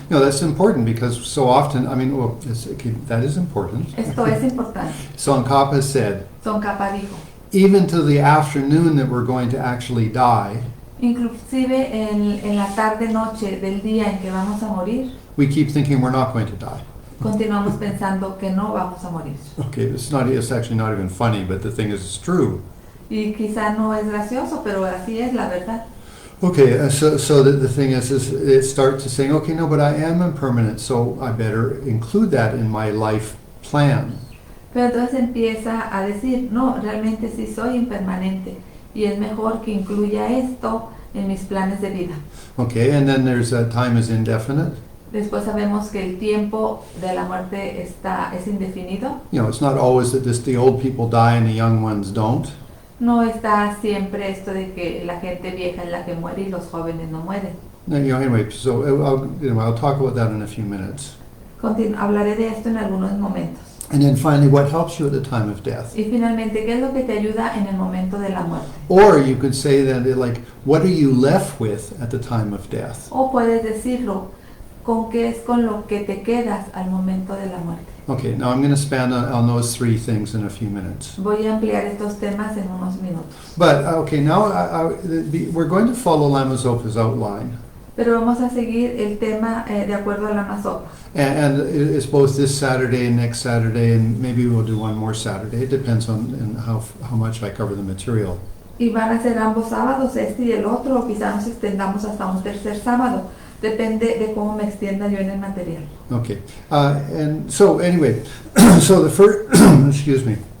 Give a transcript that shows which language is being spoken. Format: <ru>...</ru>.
<en>That's important because so often, that is important.</en> <es>Esto es importante.</es> <en>Tsongkhapa said,</en> <es>Tsongkhapa dijo,</es> <en>even to the afternoon that we're going to actually die,</en> <es>inclusive en la tarde noche del día en que vamos a morir,</es> <en>we keep thinking we're not going to die.</en> <es>continuamos pensando que no vamos a morir.</es> <en>Okay, it's actually not even funny, but the thing is, it's true.</en> <es>Y quizá no es gracioso, pero así es la verdad.</es> <en>Okay, so the thing is it starts to saying, okay, no, but I am impermanent, so I better include that in my life plan.</en> <es>Pero entonces empieza a decir, no, realmente sí soy impermanente y es mejor que incluya esto en mis planes de vida.</es> <en>Okay, and then there's time is indefinite.</en> <es>Después sabemos que el tiempo de la muerte es indefinido.</es> <en>It's not always that the old people die and the young ones don't.</en> <es>No está siempre esto de que la gente vieja es la que muere y los jóvenes no mueren.</es> <en>Anyway, so I'll talk about that in a few minutes.</en> <es>Hablaré de esto en algunos momentos.</es> <en>And then finally, what helps you at the time of death?</en> <es>Y finalmente, ¿qué es lo que te ayuda en el momento de la muerte?</es> <en>Or you could say that, what are you left with at the time of death?</en> <es>O puedes decirlo, ¿con qué es con lo que te quedas al momento de la muerte?</es> <en>Okay, now I'm going to expand on those three things in a few minutes.</en> <es>Voy a ampliar estos temas en unos minutos.</es> <en>But, okay, now we're going to follow Lama Zopa's outline.</en> <es>Pero vamos a seguir el tema de acuerdo a Lama Zopa.</es> <en>And it's both this Saturday and next Saturday, and maybe we'll do one more Saturday. It depends on how much I cover the material.</en> <es>Y van a ser ambos sábados, este y el otro, o quizá nos extendamos hasta un tercer sábado. Depende de cómo me extienda yo en el material.</es> <en>Okay, and so anyway, so the first, excuse me.</en>